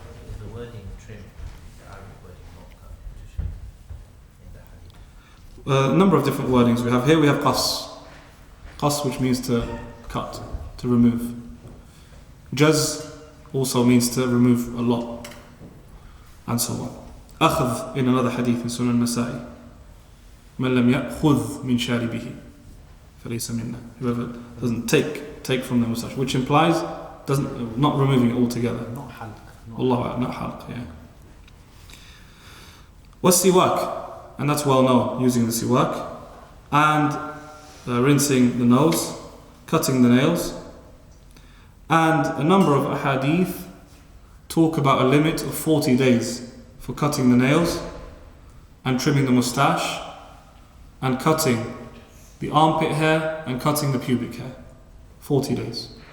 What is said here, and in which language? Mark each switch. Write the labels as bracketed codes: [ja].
[en] Is the wording trim the Arabic wording not to shave in the hadith? A number of different wordings we have here. We have qas, which means to cut, to remove. Jaz also means to remove a lot, and so on. Akhadh in another hadith in Sunan Nasa'i. [ar] من لم يأخذ من شاربه فليس منا. [en] Whoever doesn't take from the moustache, which implies not removing it altogether. Not halq. Allah, not halq, yeah. Siwak, and that's well known, using the siwak, and rinsing the nose, cutting the nails, and a number of ahadith talk about a limit of 40 days for cutting the nails and trimming the moustache and cutting the armpit hair and cutting the pubic hair. 40 days.